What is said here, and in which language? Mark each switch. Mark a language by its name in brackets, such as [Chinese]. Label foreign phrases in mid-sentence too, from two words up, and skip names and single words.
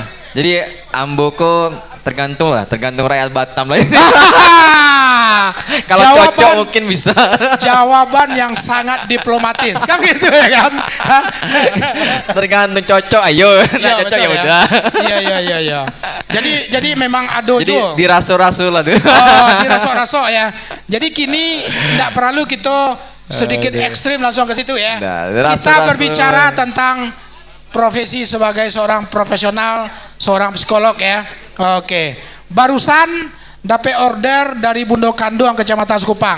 [Indonesian] Jadi amboko tergantung rakyat Batam lah. Kalau cocok mungkin bisa. Jawaban yang sangat diplomatis kan gitu ya kan. Tergantung cocok, ayo. Nah, cocok ya udah. Iya. Jadi memang ado jadi tuh. [Minangkabau] diraso-raso lah tuh. Oh, diraso-raso ya. [Indonesian] Jadi kini tidak perlu kita sedikit ekstrim langsung ke situ ya. Nah, kita berbicara tentang profesi sebagai seorang profesional, seorang psikolog ya. Oke. Barusan dapat order dari Bundo Kanduang Kecamatan Sekupang.